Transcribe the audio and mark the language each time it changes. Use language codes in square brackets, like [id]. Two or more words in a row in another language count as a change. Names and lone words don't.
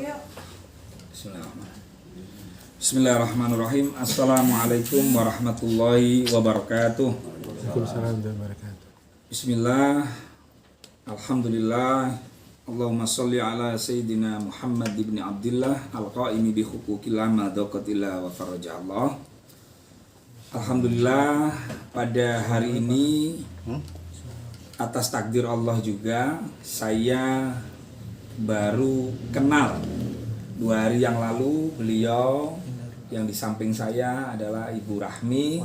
[ar] Bismillahirrahmanirrahim. السلام عليكم ورحمة الله وبركاته. وعليكم السلام ورحمة الله وبركاته. بسم الله، الحمد لله، اللهم صل على سيدنا محمد بن عبد الله القائم بحقوق الله ما دقة الله وفرج الله. [id] Alhamdulillah, pada hari ini atas takdir Allah juga saya baru kenal 2 hari yang lalu. Beliau yang di samping saya adalah Ibu Rahmi.